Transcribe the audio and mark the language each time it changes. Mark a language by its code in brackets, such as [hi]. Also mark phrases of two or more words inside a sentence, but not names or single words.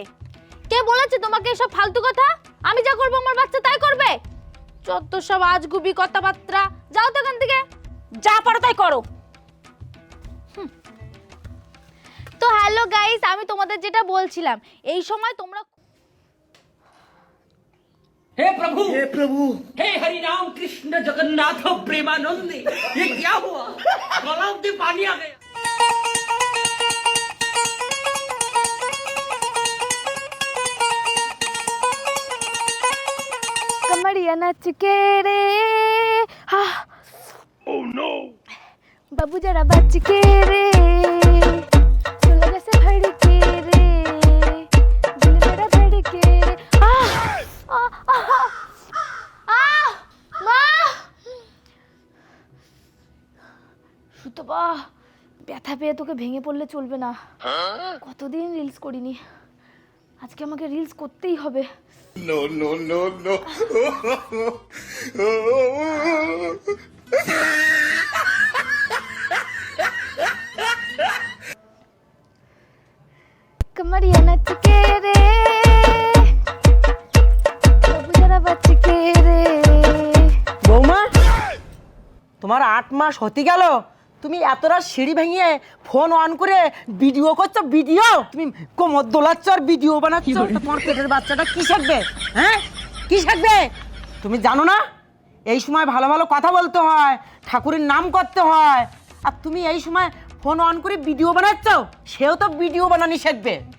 [bn] কে বলেছে তোমাকে এসব ফালতু কথা? আমি যা করবো আমার বাচ্চা তাই করবে। যত সব আজগুবি কথাবার্তা, যাও তো এখান থেকে। যা পারো তাই করো। তো [en] hello guys, [bn] আমি তোমাদের যেটা বলছিলাম, এই সময় তোমরা [hi] हे प्रभु हे हरि राम कृष्ण जगन्नाथ प्रेमानंद ये क्या हुआ गलाव में पानी आ गया कमरिया नच के रे [en] oh no [hi] बाबू जरा बच के रे सुलग से भड़के रे दिल मेरा धड़के रे [bn] মা সুতপা, ব্যথা পেয়ে তোকে ভেঙে পড়লে চলবে না। কতদিন রিলস করিনি, আজকে আমাকে রিলস করতেই হবে। [en] no no no no [hi] कमरिया नच के रे बाबू जरा बच के रे। [bn] বৌমা, তোমার 8 মাস হতে গেল, তুমি এতটা সিঁড়ি ভেঙে [en] phone on [bn] করে ভিডিও করছো। ভিডিও তুমি কোমর দোলাচ্ছ আর ভিডিও বানাচ্ছ, তা তোমার পেটের বাচ্চাটা কি শিখবে? হ্যাঁ, কি শিখবে? তুমি জানো না এই সময় ভালো ভালো কথা বলতে হয়, ঠাকুরের নাম করতে হয়, আর তুমি এই সময় [en] phone on [bn] করে ভিডিও বানাচ্ছ, সেও তো ভিডিও বানানি শিখবে।